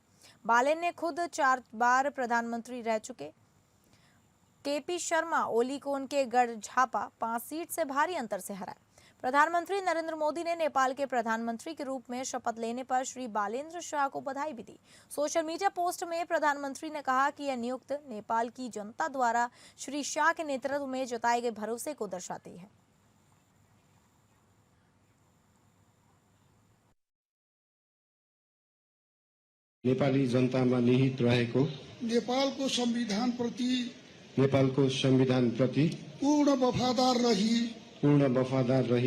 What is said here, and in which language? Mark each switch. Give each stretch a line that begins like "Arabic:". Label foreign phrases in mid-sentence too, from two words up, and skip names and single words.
Hindi: बालेन ने खुद 4 बार प्रधानमंत्री रह चुके केपी शर्मा ओली को उनके गढ़ झापा 5 सीट से भारी अंतर से हराया। प्रधानमंत्री नरेंद्र मोदी ने नेपाल के प्रधानमंत्री के रूप में शपथ लेने पर श्री बालेन्द्र शाह को बधाई भी दी। सोशल मीडिया पोस्ट में प्रधानमंत्री ने कहा कि यह नियुक्ति नेपाल की जनता द्वारा श्री शाह के नेतृत्व में जताए गए भरोसे को दर्शाती है।
Nepali: नेपाली जनतामा निहित रहेको नेपालको संविधान प्रति पूर्ण वफादार रही